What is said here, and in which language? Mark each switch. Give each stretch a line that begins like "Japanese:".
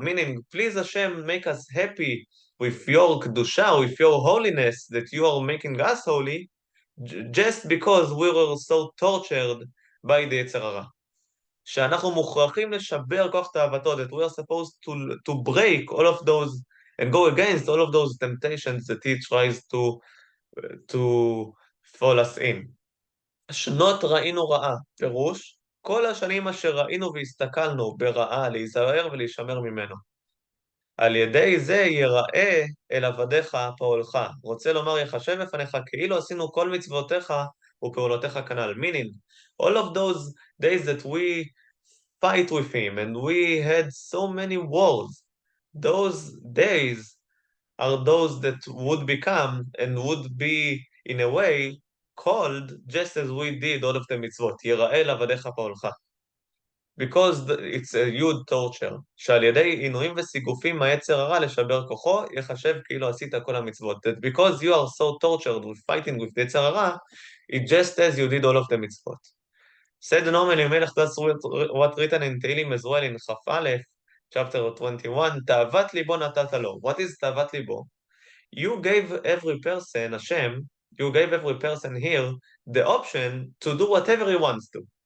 English: Meaning, please Hashem, make us happy with your קדושה, with your holiness, that you are making us holy, just because we were so tortured by the יצר הרע.
Hebrew: שאנחנו מוכרחים לשבר כוח תאוותו,
English: that we are supposed to break all of those, and go against all of those temptations that he tries to fall us in.
Hebrew: שנות ראינו רעה, פירוש, כל השנים אשר ראינו והסתכלנו ברעה, להיזהר ולהישמר ממנו. על ידי זה ייראה אל עבדיך פועלך. רוצה לומר, יחשב בפניך כאילו עשינו כל מצוותיך ופעולותיך כנ"ל.
English: Meaning, all of those days that we fight with him and we had so many wars, those days are those that would become and would be in a way called just as we did all of the mitzvot,
Hebrew: ייראה לעבדיך פועלך.
English: Because it's a huge torture,
Hebrew: שעל ידי עינויים וסיגופים מהיצר הרע לשבר כוחו, יחשב כאילו עשית כל המצוות.
English: That because you are so tortured with fighting with the יצר הרע, it just as you did all of the mitzvot. Said the Noam Elimelech, that's what written in Tehillim as well in Chaf Aleph, chapter 21,
Hebrew: תאוות ליבו נתת לו.
English: What is תאוות ליבו? You gave every person, Hashem, you gave every person here the option to do whatever he wants to.